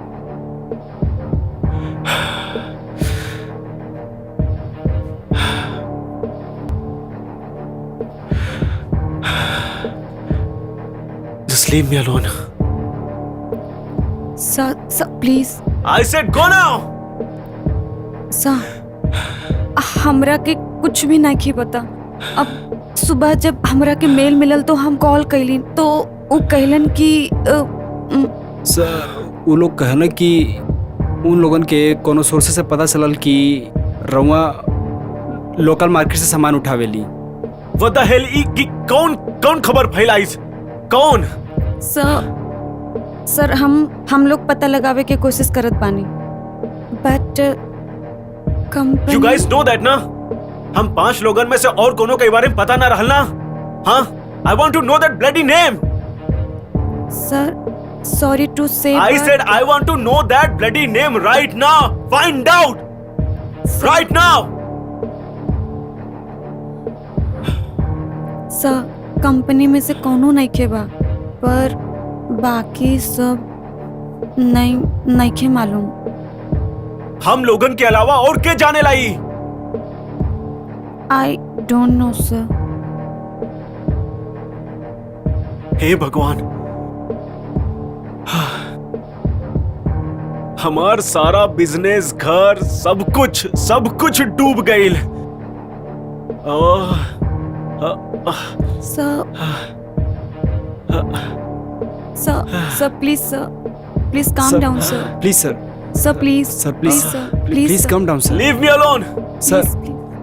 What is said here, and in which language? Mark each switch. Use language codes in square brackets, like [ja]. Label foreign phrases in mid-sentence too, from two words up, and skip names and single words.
[en] Just leave me alone. Sir, please. I said go now. Sir, [bho] हमरा के कुछ भी नहीं पता। अब सुबह जब हमरा के मेल मिलल तो हम कॉल कैली तो वो कहलन कि सर वो लोग कहना कि उन लोगन के कोनो सोर्स से पता चलल कि रउआ [en] local market [bho] से सामान उठावेली। [en] What the hell? [bho] कौन खबर फैलाई? कौन? सर हम लोग पता लगावे के कोशिश करत बानी, बट कंपनी। [en] You guys know that ना? [bho] हम 5 लोगन में से और कोनो के बारे में पता ना रहल ना? हाँ? [en] I want to know that bloody name. Sir, sorry to say. I said I want to know that bloody name right now. Find out. Right now. [bho] सर कंपनी में से कोनो नहीं खेबा, पर बाकी सब नहीं खे मालूम। हम लोगन के अलावा और के जाने लाई? [en] I don't know sir. [bho] हे भगवान, हमार सारा बिजनेस, घर, सब कुछ डूब गईल। [en] Sir, please calm down, sir. Please, sir. Sir, please. Sir, please. sir. Please calm down, sir. Leave me alone. Sir. Please.